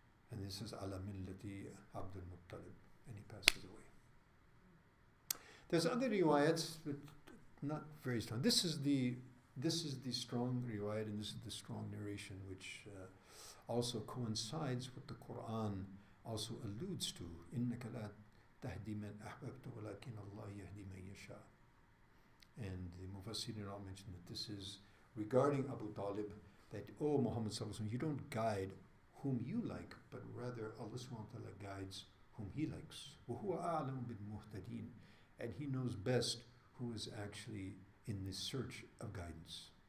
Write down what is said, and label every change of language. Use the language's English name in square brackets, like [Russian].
[English] And this is [Arabic] ala millati [English] Abd al-Muttalib, and he passes away. There's other riwayats, but not very strong. This is the strong riwayat, and this is the strong narration, which also coincides with the Quran. Also alludes to [Arabic] إِنَّكَ لَا تَهْدِي مَنْ أَحْبَبْتَ وَلَكِنَّ اللَّهَ يَهْدِي مَنْ يَشَاءُ. [English] And the Mufassirin all mention that this is regarding Abu Talib, that, O Muhammad sallallahu alaihi wasallam, you don't guide whom you like, but rather Allah subhanahu wa ta'ala guides whom He likes. [Arabic] وَهُوَ أَعْلَمُ بِالْمُهْتَدِينَ. [English] And He knows best who is actually in the search of guidance.